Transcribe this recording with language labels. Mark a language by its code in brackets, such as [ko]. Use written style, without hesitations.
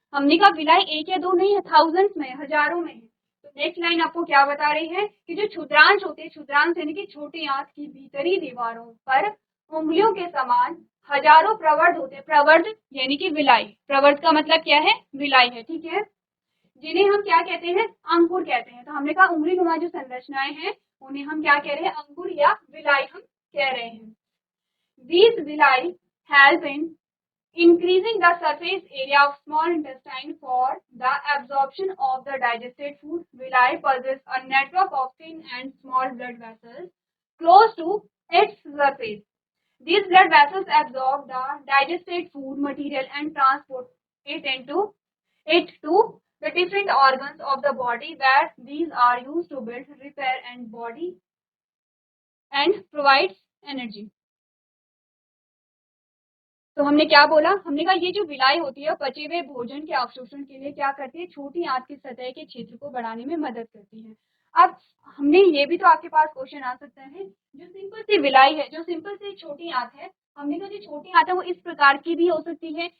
[hi] हमने कहा विलाई एक या दो नहीं है, थाउजेंड्स में, हजारों में है। तो नेक्स्ट लाइन आपको क्या बता रही है कि जो क्षुद्रांश होते हैं, क्षुद्रांश यानी कि छोटी आंत की भीतरी दीवारों पर उंगलियों के समान हजारों प्रवर्ध होते हैं। प्रवर्ध यानी कि विलाई, प्रवर्ध का मतलब क्या है, विलाई है। ठीक है, जिन्हें हम क्या कहते हैं, अंकुर कहते हैं। तो हमने कहा उंगली नुमा जो संरचनाएं हैं उन्हें हम क्या कह रहे हैं, अंकुर या विलाई हम कह रहे हैं। [en] These villi help in increasing the surface area of small intestine for the absorption of the digested food. Villi possess a network of thin and small blood vessels close to its surface. These blood vessels absorb the digested food material and transport it to the different organs of the body, where these are used to build, repair and body and provides energy। [hi] तो हमने क्या बोला, हमने कहा ये जो villi होती है पचे हुए भोजन के अवशोषण के लिए क्या करती है, छोटी आंत की सतह के क्षेत्र को बढ़ाने में मदद करती है। अब हमने ये भी तो आपके पास क्वेश्चन आ सकता है, जो सिंपल सी विलाई है, जो सिंपल सी छोटी आंत है, हमने कहा जो छोटी आंत है वो इस प्रकार की भी हो सकती है।